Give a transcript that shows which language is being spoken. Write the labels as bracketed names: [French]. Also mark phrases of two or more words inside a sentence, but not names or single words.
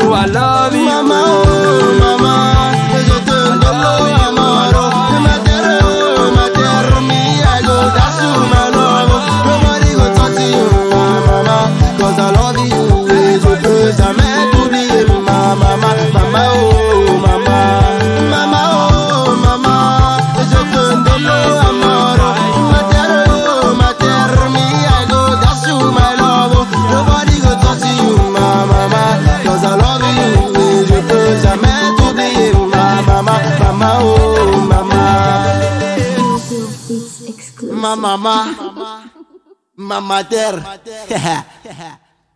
[French] Mama, oh, mama, je te [Duala] ndolo amaro. [Nigerian Pidgin] My dear, me, I go dash you my love. Nobody go touch you, [French] ma mama, [Nigerian Pidgin] cause I love you. [French] Et je peux jamais t'oublier, ma mama, mama, oh, mama. Mama, oh, mama, je te [Duala] ndolo amaro. [Nigerian Pidgin] My dear, me, I go dash you my love. Nobody go touch you, [French] ma mama, [Nigerian Pidgin] cause I love you. [French] Et je peux jamais t'oublier, ma mama, mama, oh, mama. Ma mama, mama terre.